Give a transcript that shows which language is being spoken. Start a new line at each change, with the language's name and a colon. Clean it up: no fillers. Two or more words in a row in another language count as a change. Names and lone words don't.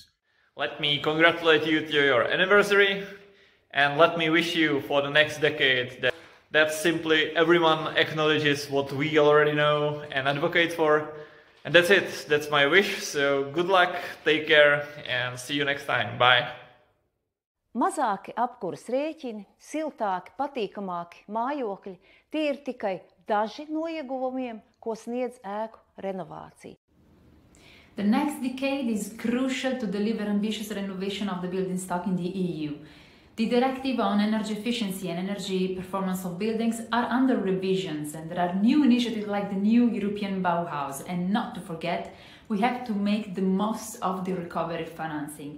English: Let me congratulate you to your anniversary, and let me wish you for the next decade that simply everyone acknowledges what we already know and advocate for. And that's it. That's my wish. So good luck, take care, and see you next time. Bye.
Latvian: Mazāki apkures rēķini, siltāki, patīkamāki mājokļi – tie ir tikai daži no ieguvumiem, ko sniedz ēku renovācija.
English: The next decade is crucial to deliver ambitious renovation of the building stock in the EU. The directive on energy efficiency and energy performance of buildings are under revisions, and there are new initiatives like the new European Bauhaus. And not to forget, we have to make the most of the recovery financing.